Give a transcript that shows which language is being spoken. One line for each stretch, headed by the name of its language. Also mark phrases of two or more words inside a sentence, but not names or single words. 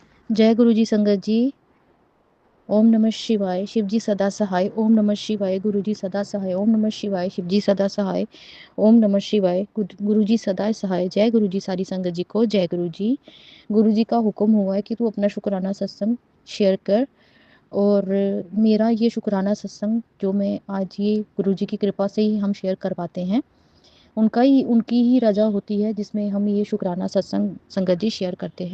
Hindi: जय गुरु जी संगत जी। ओम नमः शिवाय। शिव जी सदा सहाय। ओम नमः शिवाय। गुरु जी सदा सहाय। ओम नमः शिवाय। शिव जी सदा सहाय। ओम नमः शिवाय। गुरु जी सदा सहाय। जय गुरु जी। सारी संगत जी को जय गुरु जी। गुरु जी का हुक्म हुआ है कि तू अपना शुक्राना सत्संग शेयर कर। और मेरा ये शुक्राना सत्संग जो मैं आज ये गुरु जी की कृपा से ही हम शेयर कर पाते हैं, उनकी ही रजा होती है जिसमें हम ये शुक्राना सत्संग संगत जी शेयर करते हैं।